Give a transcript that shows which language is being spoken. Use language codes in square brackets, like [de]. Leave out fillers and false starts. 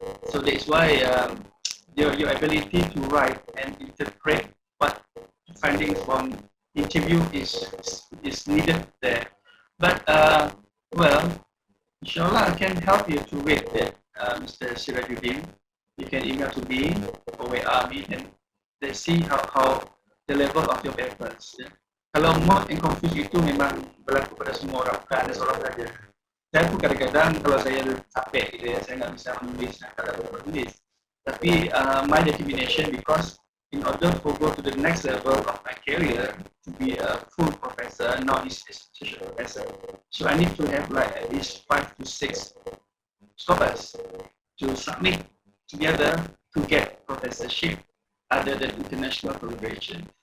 [en] So that is why your ability to write and interpret what findings from interview is needed there. But well, inshallah I can help you to read that, Mr. Sirajuddin. You can email to me or WA me and let's see how the level of your papers. [id] Ya. Kalau mood [en] and confuse [id] itu memang berlaku pada semua orang, bukan ada seorang saja. Saya pun kadang-kadang kalau saya capek gitu ya, saya nggak bisa menulis, tak dapat menulis. Tapi [en] my determination because in order to go to the next level of my career to be a full professor, not just associate professor, so I need to have like at least 5 to 6 scholars to submit together to get professorship other than international collaboration.